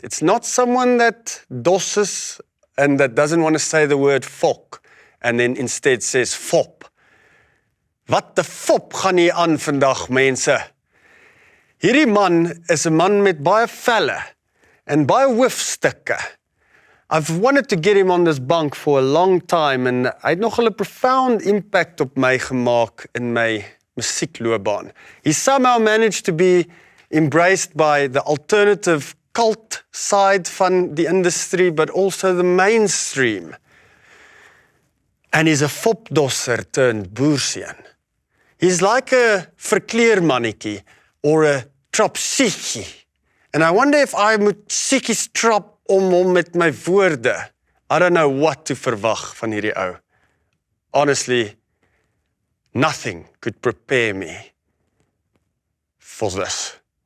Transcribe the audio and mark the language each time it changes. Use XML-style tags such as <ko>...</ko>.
<en>It's not someone that dosses and that doesn't want to say the word fok and then instead says fop.</en> <af>Wat de fop gaan hier aan vandag, mense? Hierdie man is 'n man met baie velle en baie hoofstukke.</af> <en>I've wanted to get him on this bank for a long time and</en> <af>hy het nogal 'n profound impact op my gemaak in my musiekloopbaan.</af> <en>He somehow managed to be embraced by the alternative cult side</en> <af>van die</af> <en>industry, but also the mainstream. And he's a fopdosser turned boerseun. He's like a verkleurmannetjie or a trapsuutjie. And I wonder if I</en> <af>moet siekies trap om hom met my woorde.</af> <en>I don't know what to</en> <af>verwag van hierdie ou.</af> <en>Honestly, nothing could prepare me for this.</en>